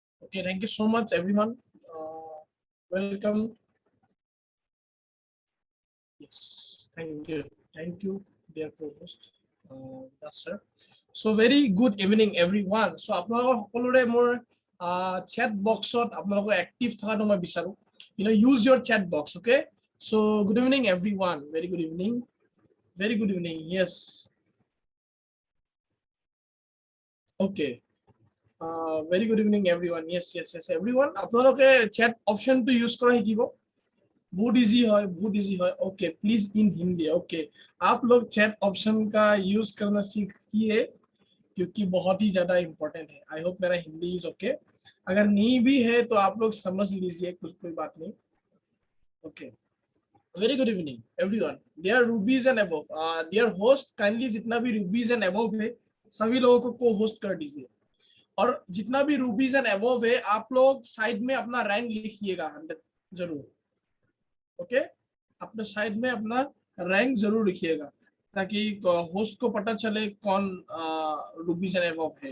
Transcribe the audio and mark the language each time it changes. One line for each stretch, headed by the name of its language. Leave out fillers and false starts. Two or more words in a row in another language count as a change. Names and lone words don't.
English: Okay, thank you so much, everyone. Welcome. Yes, thank you, dear co-host, yes, sir. So very good evening, everyone.
Assamese: So আপোনালোকৰ সকলোৰে মোৰ
English: chat box
Assamese: ত আপোনালোকৰ active থকাটো মই বিচাৰো.
English: Use your chat box, okay? So good evening, everyone. Very good evening. Very good evening. Yes. Okay. Very good evening, everyone. Yes, everyone.
Assamese: আপোনালোকে
English: chat option to use
Assamese: কৰা শিকিব।
Hindi: बहुत इजी है। ओके,
English: please in Hindi.
Hindi: ओके, आप लोग
English: chat option
Hindi: का यूज करना सीखिए क्योंकि बहुत ही ज्यादा इंपॉर्टेंट है।
English: I hope
Hindi: मेरा हिंदी
English: is okay.
Hindi: अगर नहीं भी है तो आप लोग समझ लीजिए, कुछ कोई बात नहीं।
English: Okay, very good evening everyone, dear Rubies and above. dear host,
Hindi: काइंडली जितना भी
English: Rubies and above
Hindi: है सभी लोगों को होस्ट कर दीजिए। और जितना भी
English: Rubies and above
Hindi: है आप लोग साइड में अपना रैंक लिखिएगा 100 जरूर। ओके, अपने साइड में अपना रैंक जरूर लिखिएगा ताकि होस्ट को पता चले कौन
English: Rubies and above
Hindi: है।